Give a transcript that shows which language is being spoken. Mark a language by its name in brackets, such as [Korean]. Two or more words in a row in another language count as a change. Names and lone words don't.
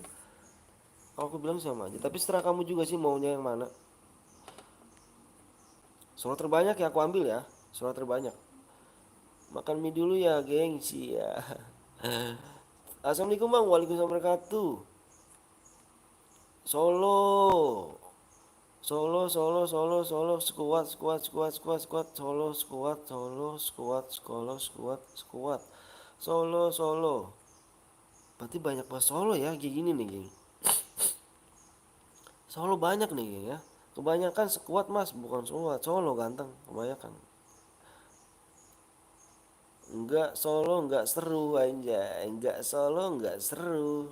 [Indonesian] Kalau aku bilang sama aja. Tapi setelah kamu juga sih maunya yang mana. Solo terbanyak ya aku ambil ya. Solo terbanyak. Makan mie dulu ya, gengsi ya. [Arabic] Assalamualaikum bang, وعليكم السلام ورحمة الله وبركاته. [Indonesian] Solo. Solo, solo, solo, solo, squat, squat, squat, squat, squat, solo, squat, solo, squat, solo, squat, squat, solo, solo. Berarti banyak banget solo ya, kayak gini nih, geng. Solo banyak nih, geng ya. Kebanyakan squat mas, bukan squat, solo ganteng, kebanyakan. Enggak solo, enggak seru aja, enggak solo, enggak seru.